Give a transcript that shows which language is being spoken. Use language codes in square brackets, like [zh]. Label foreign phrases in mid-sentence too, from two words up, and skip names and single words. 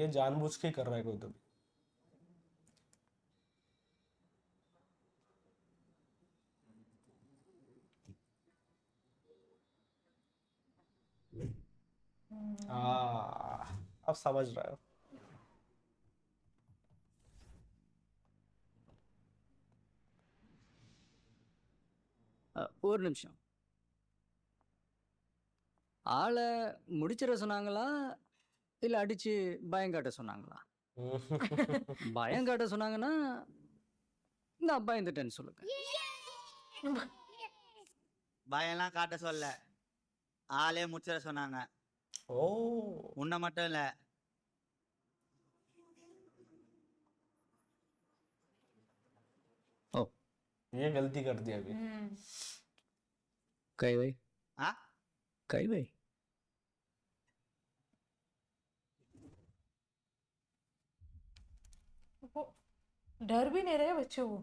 [hi] ये जानबूझ के कर रहा है कोई तो भी. अब समझ रहा है. [ta] ஒரு நிமிஷம். ஆளை முடிச்சிட சொன்னாங்களா இல்ல அடிச்சு பயம் காட்ட சொன்னாங்களா? பயம் காட்ட சொன்னாங்கன்னா நான் பயந்துட்டேன்னு சொல்லுங்க. பயம்லாம் காட்ட சொல்ல, ஆளே முடிச்சிட சொன்னாங்க. ओ உன்னை மட்டும் இல்ல. ओ [hi] ये गलती कर दी अभी. कई भाई हाँ कई भाई वो डर भी नहीं रहे बच्चे वो।